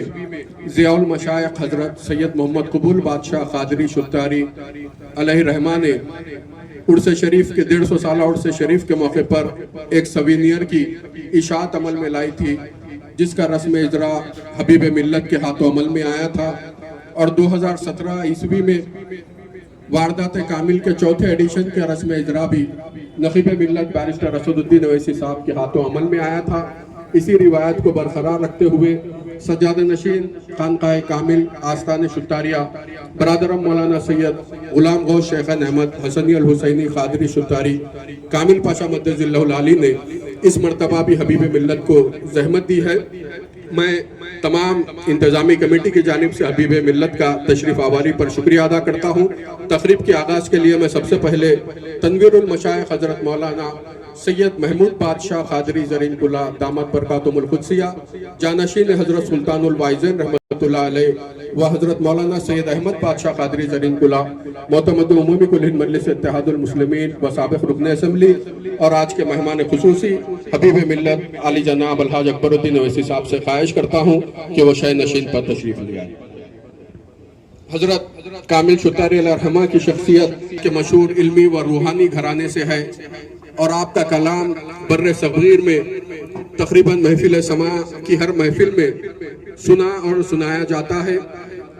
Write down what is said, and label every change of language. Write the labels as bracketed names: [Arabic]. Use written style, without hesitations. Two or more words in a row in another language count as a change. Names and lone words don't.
[Urdu] ضیاء المشائخ حضرت سید محمد قبول بادشاہ قادری شطاری علیہ الرحمہ نے عرس شریف کے 150 سال عرس شریف کے موقع پر ایک سووینیر کی اشاعت عمل میں لائی تھی، جس کا رسم اجرا حبیب ملت کے ہاتھوں عمل میں آیا تھا اور 2017 عیسوی میں واردات کامل کے 4تھے ایڈیشن کے رسم اجرا بھی نقیب ملت بیرسٹر اسدالدین اویسی صاحب کے ہاتھوں عمل میں آیا تھا. اسی روایت کو برقرار رکھتے ہوئے سجادہ نشین خانقاہ کامل آستانہ شطاریہ برادرم مولانا سید غلام غوث شیخن احمد حسنی الحسینی قادری شطاری کامل پاشا مدظلہ العالی نے اس مرتبہ بھی حبیب ملت کو زحمت دی ہے. میں تمام انتظامی کمیٹی کی جانب سے حبیب ملت کا تشریف آوری پر شکریہ ادا کرتا ہوں. تقریب کے آغاز کے لیے میں سب سے پہلے تنویر المشائخ حضرت مولانا سید محمود بادشاہ قادری زریں کلاہ دامت برکاتہم القدسیہ جانشین حضرت سلطان الواعظین رحمۃ اللہ علیہ و حضرت مولانا سید احمد بادشاہ قادری زریں کلاہ معتمد عمومی کل ہند مجلس اتحاد المسلمین و سابق رکن اسمبلی اور آج کے مہمان خصوصی حبیب ملت عالی جناب الحاج اکبرالدین اویسی صاحب سے خواہش کرتا ہوں کہ وہ شہ نشین پر تشریف لے آئے. حضرت کامل شطاری علیہ الرحمہ کی شخصیت کے مشہور علمی و روحانی گھرانے سے ہے اور آپ کا کلام برصغیر میں تقریباً محفل سماع کی ہر محفل میں سنا اور سنایا جاتا ہے.